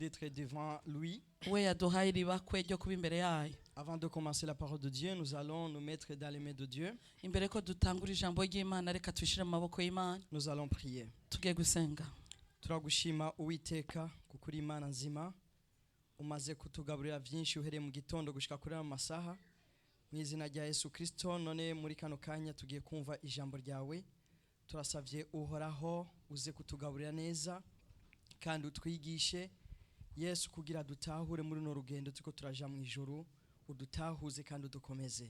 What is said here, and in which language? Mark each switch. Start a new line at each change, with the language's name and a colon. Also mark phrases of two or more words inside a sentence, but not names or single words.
French: d'être devant lui.
Rundi: we yaduhaye iribakwe ryo kuba imbere yayo.
French: Avant de commencer la parole de Dieu, nous allons nous mettre dans les mains de Dieu.
Rundi: Imbere ko dutangura ijambo ry'Imana, reka twishire mu maboko y'Imana
French: Nous allons prier.
Rundi: tugiye gusenga. Turagushima Uwiteka kuko uri Imana nzima, umaze kutugaburira byinshi uhereye mu gitondo gushika kuri aya masaha. Mu izina rya Yesu Kristo, none muri kano kanya tugiye kumva ijambo ryawe. Turasavye uhoraho uze kutugaburira neza kandi utwigishe Yesu kugira dutahure muri no rugendo tuko turaja mu ijuru, udutahuze kandi udukomeze.